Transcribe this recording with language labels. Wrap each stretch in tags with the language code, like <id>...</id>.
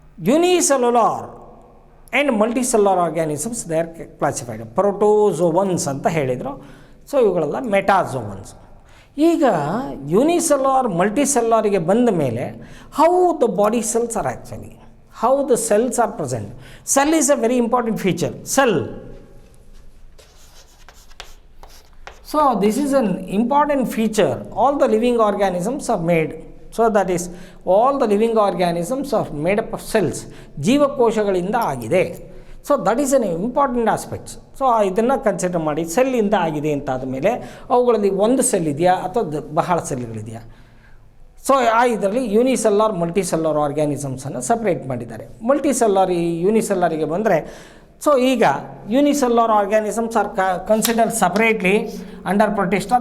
<en>Unicellular and multicellular organisms they are classified.</en> <kn>ಪ್ರೋಟೋಝೋವನ್ಸ್ ಅಂತ ಹೇಳಿದರು. So ಇವುಗಳೆಲ್ಲ ಮೆಟಾಝೋವನ್ಸ್. ಈಗ ಯೂನಿಸೆಲ್ಯುಲಾರ್ ಮಲ್ಟಿಸೆಲ್ಯುಲಾರಿಗೆ ಬಂದ ಮೇಲೆ</kn> <en>How the body cells are actually, how the cells are present. Cell is a very important feature. Cell, so this is an important feature. All the living organisms are made, so that is all the living organisms are made up of cells.</en> <kn>ಜೀವಕೋಶಗಳಿಂದ ಆಗಿದೆ.</kn> <en>So that is an important aspects.</en> <kn>So ಇದನ್ನು consider ಮಾಡಿ ಸೆಲ್ಲಿಂದ ಆಗಿದೆ ಅಂತ ಆದಮೇಲೆ ಅವುಗಳಲ್ಲಿ ಒಂದು cell ಇದೆಯಾ ಅಥವಾ ಬಹಳ ಸೆಲ್ಗಳಿದೆಯಾ? ಸೊ ಇದರಲ್ಲಿ ಯೂನಿಸೆಲ್ಯುಲಾರ್ ಮಲ್ಟಿಸೆಲ್ಯುಲಾರ್ ಆರ್ಗ್ಯಾನಿಸಮ್ಸನ್ನು ಸಪ್ರೇಟ್ ಮಾಡಿದ್ದಾರೆ. ಮಲ್ಟಿಸೆಲ್ಯುಲಾರ್ ಯೂನಿಸೆಲ್ಯುಲಾರಿಗೆ ಬಂದರೆ,</kn> <en>So ಈಗ unicellular organisms are considered separately under protista.</en>